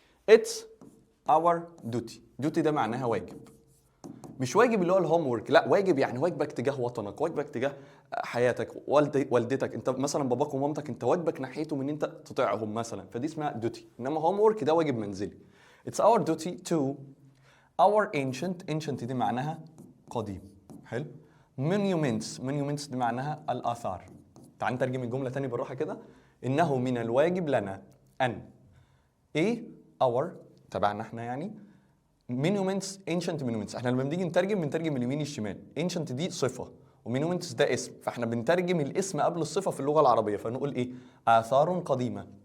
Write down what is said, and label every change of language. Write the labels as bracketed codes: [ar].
[en] It's our duty. [ar] duty ده معناها واجب، مش واجب اللي هو الهوم ورك، لا، واجب يعني واجبك تجاه وطنك، واجبك تجاه حياتك، والدتك، انت مثلا باباك ومامتك انت واجبك ناحيتهم ان انت تطيعهم مثلا، فدي اسمها duty. انما هوم ورك ده واجب منزلي. [en] It's our duty to our ancient [ar] دي معناها قديم، حلو. monuments دي معناها الآثار. تعال نترجم الجملة تاني بالراحة كده. إنه من الواجب لنا أن إيه our تبعنا احنا يعني [en] monuments ancient monuments. [ar] احنا لما بنيجي نترجم بنترجم اليمين الشمال. ancient دي صفة وmonuments ده اسم، فاحنا بنترجم الاسم قبل الصفة في اللغة العربية، فنقول إيه؟ آثار قديمة.